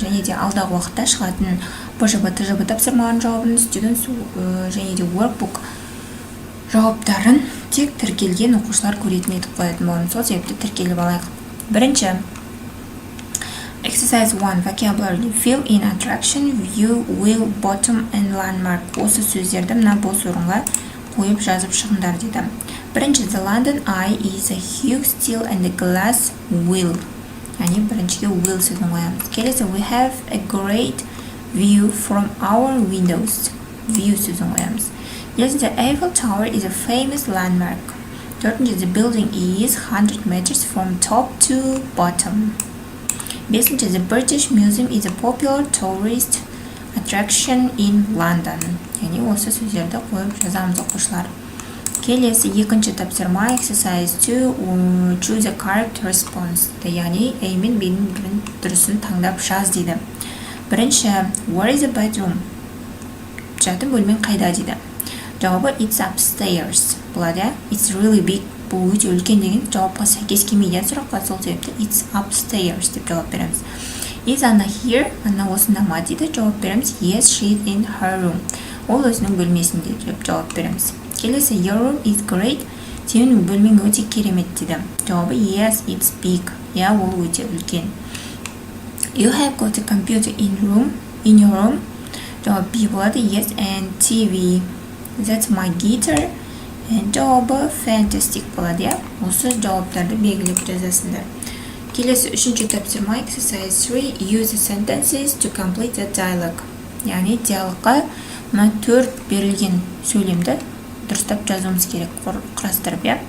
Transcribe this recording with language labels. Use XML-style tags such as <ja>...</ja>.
<kk>Және де алдағы уақытта шығатын ПЖБ, ТЖБ тапсырмалардың жауабын Students және де Workbook жауаптарын тек тіркелген оқушылар көретін етіп қоятын боламын. Сол себепті тіркеліп алайық. Бірінші Exercise 1.</kk> <en>Vocabulary. Fill in attraction, view, will, bottom and landmark.</en> <kk>Осы сөздерді мына бос орынға қойып жазып шығыңдар дейді. Бірінші,</kk> <en>the London Eye is a huge steel and a glass wheel.</en> <kk>Яғни біріншіге will сөзін қоямыз.</kk> <en>Келесі, we have a great view from our windows.</en> <kk>View сөзін қоямыз.</kk> <en>Yes, the Eiffel Tower is a famous landmark.</en> <kk>Төртінші,</kk> <en>the building is 100 meters from top to bottom. Бесінші, the British Museum is a popular tourist attraction in London.</en> <kk>Яғни осы сөздерді қойып жазамыз оқушылар. Келесі екінші тапсырма</kk> <en>exercise 2 choose a correct response.</en> <kk>Яғни A мен B'нің бірін дұрысын таңдап жаз дейді.</kk> <en>Бірінші, where is the bedroom?</en> <kk>Жатын бөлмен қайда дейді.</kk> <en>Жауабы it's upstairs.</en> <kk>Болады,</kk> <en>it's really big.</en> <kk>Бұл өте үлкен деген жауапқа сәйкес келмейді сұраққа, сол себепті</kk> <en>it's upstairs</en> <kk>деп жауап береміз.</kk> <en>Is Anna here?</en> <kk>Анна осында ма дейді, жауап береміз.</kk> <en>Yes, she is in her room.</en> <kk>Ол өзінің бөлмесінде деп жауап береміз.</kk> <en>Келесі, your room is great.</en> <kk>Сенің бөлмең өте керемет дейді.</kk> <en>Жауабы yes, it's big.</en> <kk>Я, ол өте үлкен.</kk> <en>You have got a computer in your room.</en> <kk>Жауап B болады.</kk> <en>Yes, and TV. That's my guitar.</en> <kk>Жауабы fantastic болады. Осы жауаптарды белгілеп жазасыңдар. Келесі үшінші тапсырма</kk> <en>exercise 3 use the sentences to complete the dialogue.</en> <kk>Яғни диалогқа мына 4 берілген сөйлемді дұрыстап жазуымыз керек, құрастырып.</kk>